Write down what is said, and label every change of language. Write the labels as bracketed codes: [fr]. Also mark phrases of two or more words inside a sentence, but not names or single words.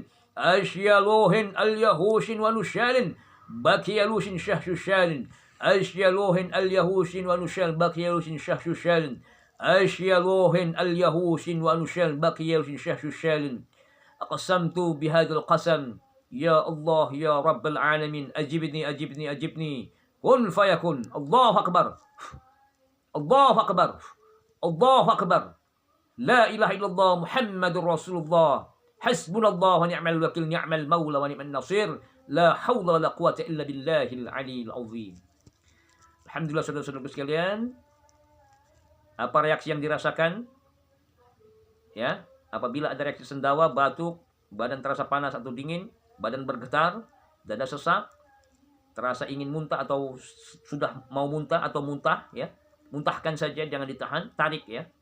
[ar] Asyaluhin al-yahushin wa anushalin bakiyalushin syahshushalin. Asyaluhin al-yahushin wa anushalin bakiyalushin syahshushalin. Asyaluhin al-yahushin wa anushalin bakiyalushin syahshushalin. أقسمت بهذا القسم. يا الله، يا رب العالمين, أجبني، أجبني، أجبني، كن فيكون. الله أكبر. الله أكبر. الله أكبر. لا إله إلا الله محمد رسول الله. حسبنا الله ونعم الوكيل، نعم المولى ونعم النصير. لا حول ولا قوة إلا بالله العلي العظيم. [id] Alhamdulillah saudara-saudara sekalian. Apa reaksi yang dirasakan? Ya, apabila ada reaksi sendawa, batuk, badan terasa panas atau dingin, badan bergetar, dada sesak, terasa ingin muntah atau sudah mau muntah atau muntah, ya, muntahkan saja, jangan ditahan, tarik ya.